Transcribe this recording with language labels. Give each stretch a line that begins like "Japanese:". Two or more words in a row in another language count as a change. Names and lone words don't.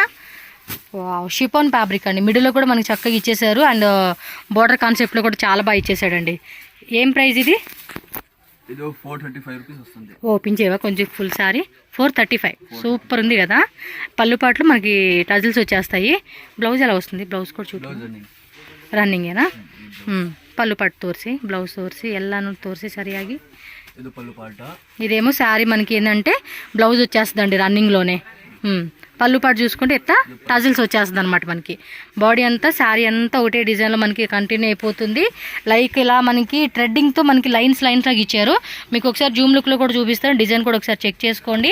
English: chiffon fabric
Telugu: అండి, మిడిల్లో కూడా మనకి చక్కగా ఇచ్చేసారు అండ్
English: border conceptlo
Telugu: కూడా చాలా బాగా ఇచ్చేసాడండి. ఏం ప్రైస్ ఇది? ఇది 435 రూపీస్ వస్తుంది. ఓపెన్ చేయవా కొంచెం
English: full saree?
Telugu: 435. సూపర్ ఉంది కదా. పళ్ళు పాటలు మనకి టజిల్స్ వచ్చేస్తాయి. బ్లౌజ్ ఎలా వస్తుంది? బ్లౌజ్ కూడా చూడు,
Kannada: ರನ್ನಿಂಗೇನಾ? ಪಲ್ಲು ಪಾಟ್ ತೋರಿಸಿ, ಬ್ಲೌಸ್ ತೋರಿಸಿ, ಎಲ್ಲಾನು ತೋರಿಸಿ ಸರಿಯಾಗಿ. ಇದು ಪಲ್ಲು ಪಾಟ.
Telugu: ఇదేమో శారీ మనకి ఏంటంటే బ్లౌజ్ వచ్చేస్తుందండి రన్నింగ్లోనే. పళ్ళు పాటు చూసుకుంటే ఎత్త టజిల్స్ వచ్చేస్తుంది అనమాట. మనకి బాడీ అంతా శారీ అంతా ఒకటే డిజైన్లో మనకి కంటిన్యూ అయిపోతుంది. లైక్ ఇలా మనకి థ్రెడ్డింగ్తో మనకి లైన్స్ లాగా ఇచ్చారు. మీకు ఒకసారి
English: zoom looklo
Telugu: కూడా చూపిస్తాను, డిజైన్ కూడా ఒకసారి చెక్ చేసుకోండి.